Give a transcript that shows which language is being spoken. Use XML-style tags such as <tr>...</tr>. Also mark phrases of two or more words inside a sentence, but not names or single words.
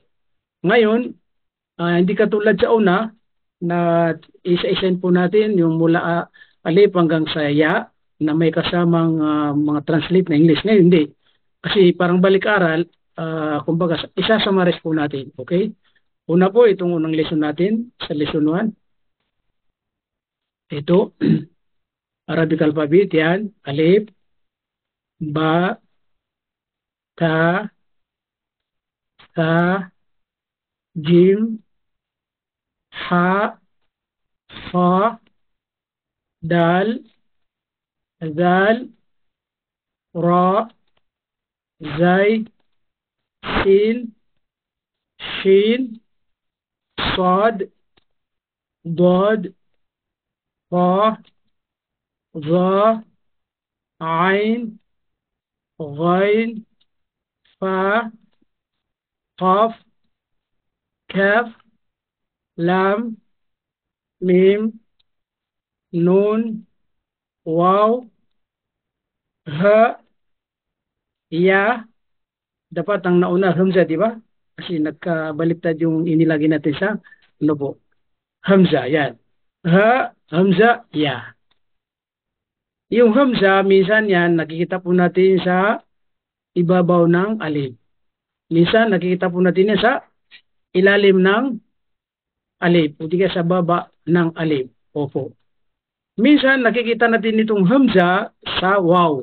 <tl>Ngayon, hindi katulad sa una na isa-isain po natin yung mula alif hanggang sa ya na may kasamang mga translate na English. Ngayon, hindi. Kasi parang balik-aral, kumbaga, isasamaris po natin. Okay? Una po, itong unang lesson natin sa lesson 1.</tl> <en>Ito, Arabic alphabet, yan.</en> <ar>ألف، باء، تاء، ثاء، جيم, حاء، فاء, دال، دال، راء، زاي، سين, shin, صاد ضاد طاء ظا عين غين فاء قاف كاف لام ميم نون واو هاء ياء.</ar> <tl>Dapat ang nauna hamza, di ba? Kasi nagkabaliktad yung inilagay natin sa ano po. Hamza, yan. Ha, hamza, ya. Yung hamza, minsan yan, nakikita po natin sa ibabaw ng alif. Minsan, nakikita po natin yan sa ilalim ng alif. O di kaya sa baba ng alif. Opo. Minsan, nakikita natin itong hamza sa waw.</tl>